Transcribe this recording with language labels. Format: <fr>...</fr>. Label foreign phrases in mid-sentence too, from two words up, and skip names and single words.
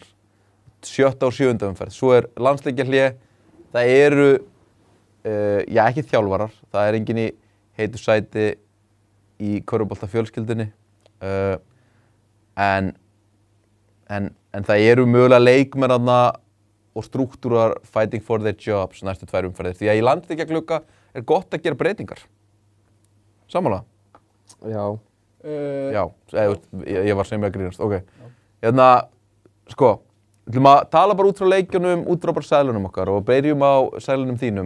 <is>7. og 7. umferð. Svo landsleikjahlé. Það eru, ekki þjálfarar. Það enginn í heitu sæti í körfubolta fjölskyldunni. En það eru mögulega leikmenn og struktúrar</is> <en>fighting for their jobs</en> <is>næstu 2 umferðir. Því að í landsleikjaglugga gott að gera breytingar. Sammála? Já. Já, ég var sem ég að grínast, ok. Sko, við ætlum að tala bara út frá leikjunum, út frá bara seðlunum okkar og byrjum á seðlunum þínum.</is>